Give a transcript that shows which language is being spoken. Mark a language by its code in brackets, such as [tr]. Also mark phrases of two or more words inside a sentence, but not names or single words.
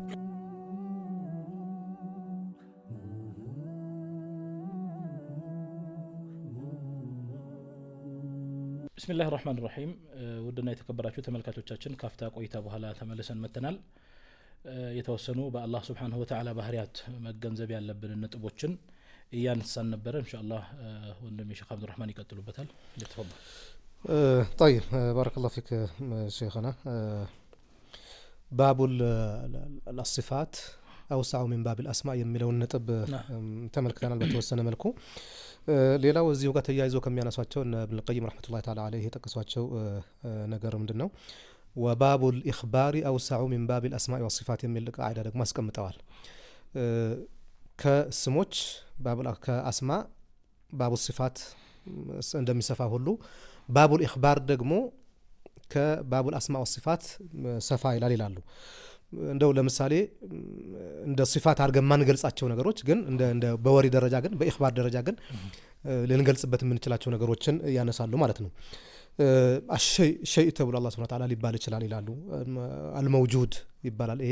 [am] ቢስሚላሂ ራህማኒ ራሂም። ወደና የተከበራችሁ ተመልካቾቻችን ከአፍታ ቆይታ በኋላ ተመልሰን መጥተናል። የተወሰኑ በአላህ [ar] سبحانه وتعالى [am] ባህሪያት መገንዘብ ያለብን ነጥቦችን እያነሳን ነበር። ኢንሻአላህ ወንድሜ ሼክ አብዱራህማን ይቀጥሉበታል። ለተፈضل [ar] طيب بارك الله فيك شيخنا. باب الصفات أوسع من باب الأسماء [am] የሚለውን ነጥብ ተመልክተናል በተወሰነ መልኩ። ሌላው እዚሁ ጋር ተያይዞ ከሚያነሷቸው ኢብኑ القيم [ar] رحمة الله تعالى عليه [am] የጠቀሷቸው ነገር ምንድነው [ar] وباب الإخبار أوسع من باب الأسماء والصفات [am] የሚል ቃዒዳ ደግሞ አስቀምጠዋል። ከስሞች ከአስማ [ar] باب الصفات [am] እንደሚሰፋ ሁሉ [ar] باب الإخبار [am] ደግሞ ከባቡል አስማ ወሲፋት ሰፋ ይላሉ። እንደው ለምሳሌ እንደ ሲፋት አድርገን ማንገልጻቸው ነገሮች ግን እንደ በወሪ ደረጃ ግን በኢኽባር ደረጃ ግን ልንገልጽበት የምንችላቸው ነገሮችን ያነሳሉ ማለት ነው። ሸይ ተብሎ አላህ [ar] سبحانه وتعالى [am] ሊባል ይችላል ይላሉ። አልመውጁድ ይባላል። ይሄ